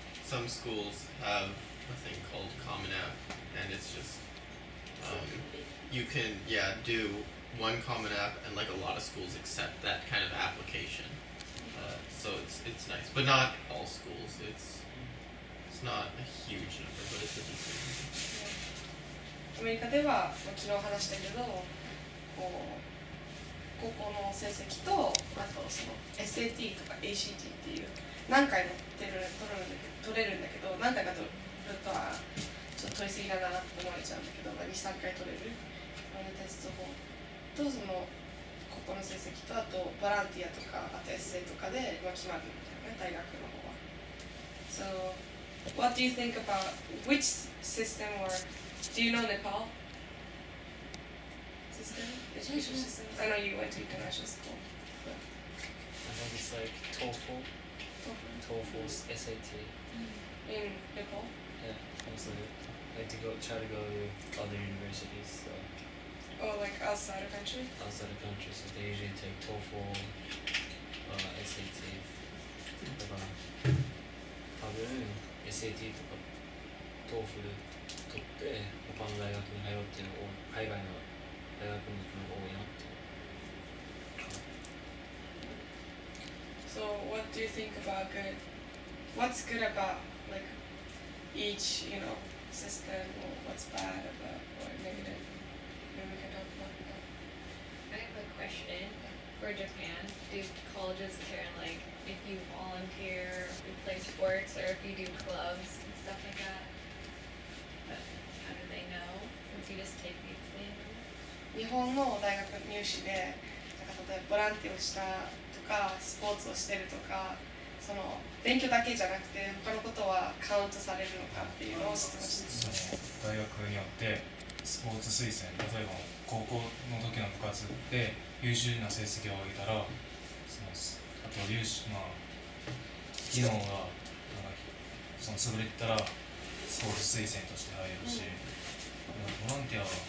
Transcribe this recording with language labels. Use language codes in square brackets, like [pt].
[en] Some schools have a thing called Common App, and it's just you can do one Common App, and like a lot of schools accept that kind of application. So it's nice, but not all schools. It's not a huge number, but it's a decent number. [ja] アメリカでは昨日話したけど、こう高校の成績とあとその SAT とか ACT っていう何回も取れるんだけど何回か取るとはちょっと取りすぎだなって思われちゃうんだけど、2、3回取れるテスト法とその高校の成績とあとボランティアとかあとエッセイとかで決まるみたいなね、大学の方は。 [en] So, what do you think about which system or do you know Nepal? System? Education system? I know you went to international school. But... I think it's like TOEFL, SAT. In Nepal? Yeah, also like try to go to other universities. So. Oh, like outside the country? Outside the country, so they usually take TOEFL, SAT. [ja] だから多分 SAT とかトーフル取って他の大学に入ろうっていうのを海外の大学に行くのが多いなっていう。 [en] So what do you think about good? What's good about like each, system, or what's bad about or negative? Maybe we can talk about that. I have a question. For Japan, do colleges care like if you volunteer, if you play sports, or if you do clubs and stuff like that? But how do they know since you just take the exam? [ja] 日本の大学入試で、なんか例えばボランティアをしたとか、スポーツをしてるとか、その勉強だけじゃなくて他のことはカウントされるのかっていうのを質問して大学によってスポーツ推薦、例えば高校の時の部活で優秀な成績を上げたら、あと技能がその優れてたらスポーツ推薦として入るし、ボランティアは